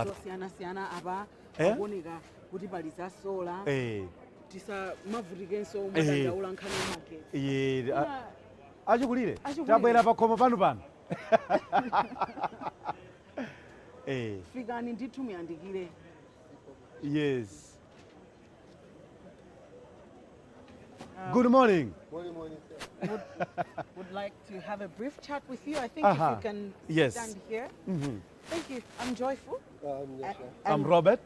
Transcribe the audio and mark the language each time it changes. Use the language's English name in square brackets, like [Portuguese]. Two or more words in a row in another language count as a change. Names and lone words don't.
[Nyanja] siyana apa akuoneka kuti pali za sola tisamavutikenso mwadandaula nkhani market. Achikulire tabwera pakhomo pano. Fikani ndithu muyandikire. [English] Yes. Good morning. Morning, sir. Would like to have a brief chat with you. I think if you can stand here. Thank you. I'm Joyful. I'm Robert.